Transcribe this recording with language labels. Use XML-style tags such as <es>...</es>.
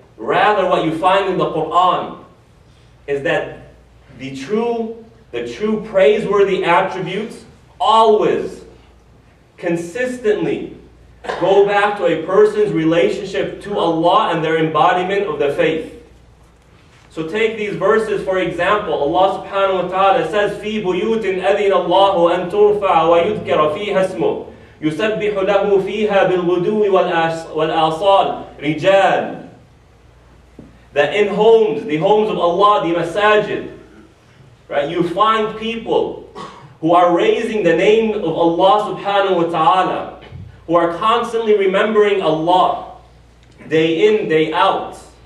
<en>Rather, what you find in the Quran is that the true praiseworthy attributes always, consistently go back to a person's relationship to Allah and their embodiment of the faith. So take these verses for example. Allah subhanahu wa ta'ala says,</en> <ar>فِي بُيُوتٍ أَذِنَ اللَّهُ أَن تُرْفَعَ وَيُذْكَرَ فِيهَا اسْمُهُ يُسَبِّحُ لَهُ فِيهَا بِالْغُدُوِّ وَالْآصَالِ رِجَالٌ.</ar> <en>That in homes, the homes of Allah, the masajid, right, you find people who are raising the name of Allah subhanahu wa ta'ala, who are constantly remembering Allah, day in, day out.</en>